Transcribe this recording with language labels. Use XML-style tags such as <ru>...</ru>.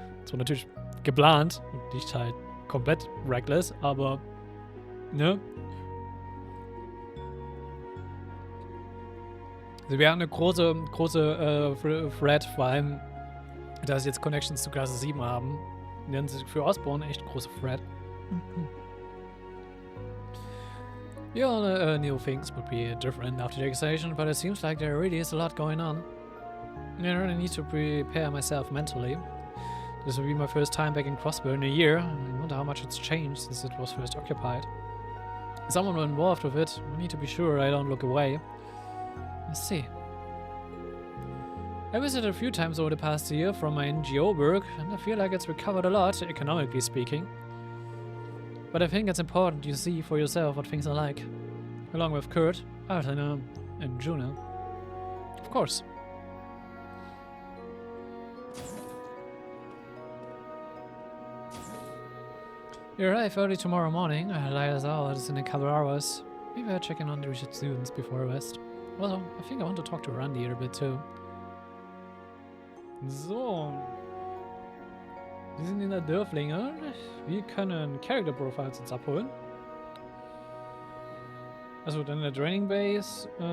<de>So natürlich geplant und nicht halt komplett reckless, aber, ne? Sie wäre eine große Threat, vor allem, dass sie jetzt Connections zu Klasse 7 haben. Nennen sie für Osborn echt große Threat.</de> <en>Yeah, new things would be different after the excitation, but it seems like there really is a lot going on. I really need to prepare myself mentally. This will be my first time back in Crossbow in a year. I wonder how much it's changed since it was first occupied. Someone involved with it. We need to be sure I don't look away. Let's see. I visited a few times over the past year from my NGO work, and I feel like it's recovered a lot, economically speaking. But I think it's important you see for yourself what things are like. Along with Kurt, Arthur, and Juno. Of course. You arrive early tomorrow morning. Elias out is in a couple hours. Maybe I'll check in on the research students before I rest. Also, I think I want to talk to Randy a bit too. So.</en> <de>Wir sind in der Dörflinge. Wir können Character Profiles jetzt abholen. Also dann in der Training Base.</de>